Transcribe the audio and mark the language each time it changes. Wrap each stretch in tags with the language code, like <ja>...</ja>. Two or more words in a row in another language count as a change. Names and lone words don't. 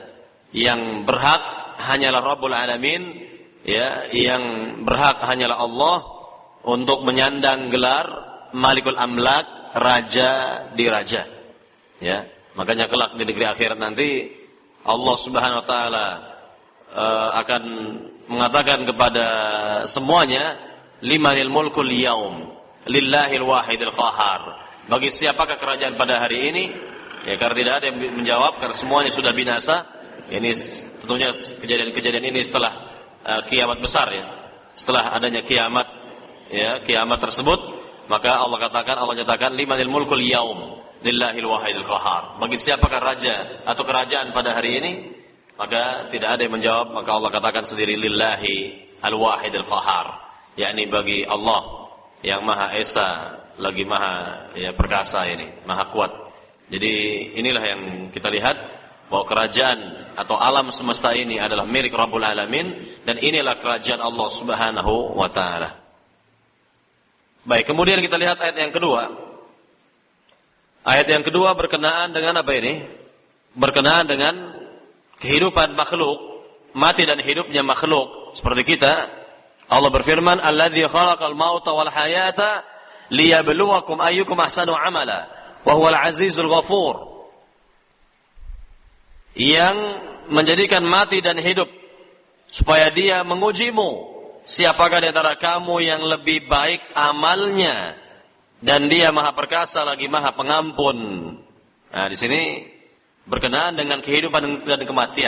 <id>Yang berhak hanyalah</id> <ar>رب العالمين,</ar> <id>ya, yang berhak hanyalah Allah untuk menyandang gelar</id> <ar>مالك الأملاك,</ar> <id>raja di raja. Ya, makanya kelak di negeri akhirat nanti Allah</id> <ar>سبحانه وتعالى</ar> <id>akan mengatakan kepada semuanya,</id> <ar>لمن الملك اليوم لله الواحد القهار.</ar> <id>Bagi siapakah kerajaan pada hari ini? Ya, karena tidak ada yang menjawab, karena semuanya sudah binasa. Ini tentunya kejadian-kejadian ini setelah kiamat besar, ya. Setelah adanya kiamat, ya, kiamat tersebut, maka Allah nyatakan</id> <ar>لمن الملك اليوم لله الواحد القهار.</ar> <id>Bagi siapakah raja atau kerajaan pada hari ini? Maka tidak ada yang menjawab, maka Allah katakan sendiri</id> <ar>لله الواحد القهار,</ar> <id>yakni bagi Allah yang Maha Esa lagi Maha ya perkasa ini, Maha kuat. Jadi inilah yang kita lihat, bahwa kerajaan atau alam semesta ini adalah milik</id> <ar>رب العالمين,</ar> <id>dan inilah kerajaan Allah</id> <ar>سبحانه وتعالى.</ar> <id>Baik, kemudian kita lihat ayat yang kedua. Ayat yang kedua berkenaan dengan apa ini? Berkenaan dengan kehidupan makhluk, mati dan hidupnya makhluk seperti kita. Allah berfirman,</id> <ar>"الذي خلق الموت والحياة ليبلوكم أيكم أحسن عملا وهو العزيز الغفور."</ar> <id>Yang menjadikan mati dan hidup supaya Dia mengujimu, siapakah di antara kamu yang lebih baik amalnya, dan Dia Maha Perkasa lagi Maha Pengampun. Nah, di sini berkenaan dengan kehidupan dan kematian.</id>